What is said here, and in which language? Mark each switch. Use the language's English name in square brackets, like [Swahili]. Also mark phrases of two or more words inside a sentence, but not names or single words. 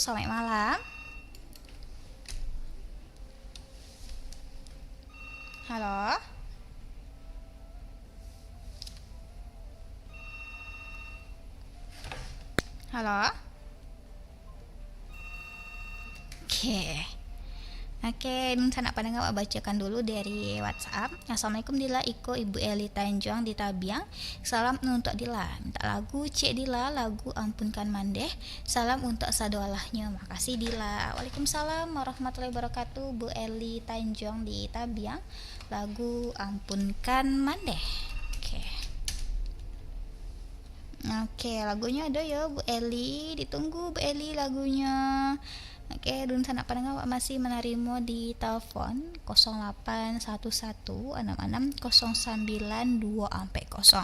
[Indonesian] Selamat malam. Halo. Halo. Oke, sana pada nggak bacakan dulu dari WhatsApp. Assalamualaikum Dila, Iko, Ibu Eli Tanjung di Tabiang. Salam untuk Dila. Minta lagu Cik Dila, lagu Ampunkan Mandeh. Salam untuk sadolahnya. Makasih Dila. [Arabic] وعليكم السلام ورحمة الله وبركاته. Bu Eli Tanjung di Tabiang. [Indonesian] Lagu Ampunkan Mandeh. Oke, lagunya ada ya Bu Eli. Ditunggu Bu Eli lagunya. Oke, dun sana pendengar masih menerima di telepon 0811660920.